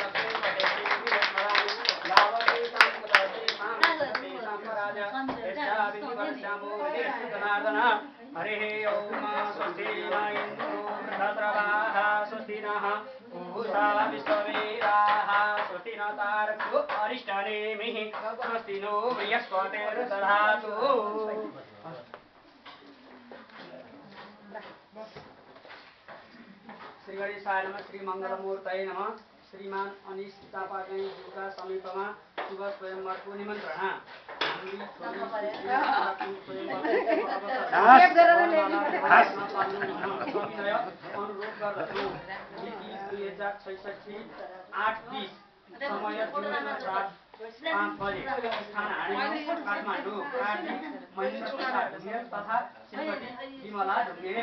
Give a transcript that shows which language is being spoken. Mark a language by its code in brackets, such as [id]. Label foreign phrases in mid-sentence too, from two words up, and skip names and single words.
[sa] हरे ओम स्वस्ति न इन्द्रो वृद्धस्रवाः स्वस्ति नः पूषा विश्ववेदाः स्वस्ति न तारक्षो अरिष्टनेमिः स्वस्ति नो बृहस्पतिर्दधातु श्री गणेशाय नमः श्री मंगलमूर्तये नमः [ne] श्रीमान अनिश चापागाईज्यूका समीपमा शुभ स्वयंवरको निमन्त्रणा अनुरोध गर्दछु 2066 8:20 समय 5 बजे स्थान हाडी काठमाडौँ कार्तिक महेन्द्र प्रसाद ढुङ्गेल तथा श्रीमती विमला ढुङ्गेल